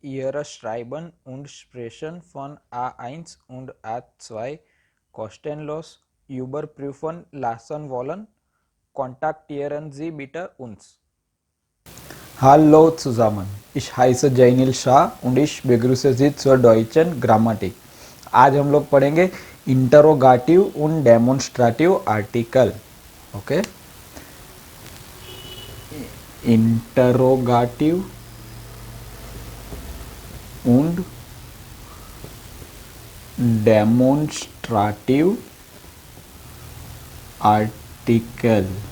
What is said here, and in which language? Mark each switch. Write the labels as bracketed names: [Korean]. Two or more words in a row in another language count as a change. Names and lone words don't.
[German] andere Schreiben und Sprechen von A1 und A2 kostenlos überprüfen lassen wollen, kontaktieren Sie bitte uns. Hallo zusammen, ich heiße Jainil Shah und ich begrüße Sie zur deutschen Grammatik. [Hindi] आज हम लोग पढ़ेंगे [German] Interrogativ und Demonstrativ Artikel. okay, Interrogativ und Demonstrativ Artikel.